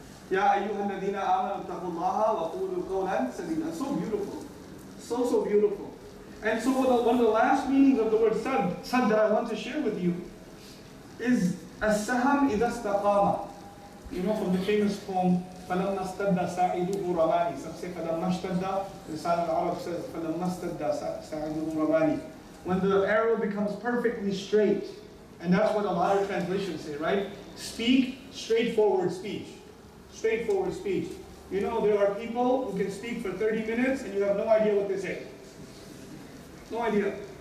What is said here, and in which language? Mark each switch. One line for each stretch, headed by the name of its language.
Arabic: Ya ayyuha alladhina amanu taqullaha wa qulu qawlan sadida.
English: So beautiful. So beautiful. And so one of the last meanings of the word sad that I want to share with you is
Arabic: as-saham idha istaqama.
English: You know from the famous poem,
Arabic: فَلَمَّا اسْتَدَّ سَاعِدُهُ رَمَانِي.
English: Some say
Arabic: فَلَمَّا اشْتَدَّ, Lisan al-Arab says فَلَمَّا اسْتَدَّ سَاعِدُهُ رَمَانِي.
English: When the arrow becomes perfectly straight, and that's what a lot of translations say, right? Speak straightforward speech. Straightforward speech. You know, there are people who can speak for 30 minutes and you have no idea what they say. No idea.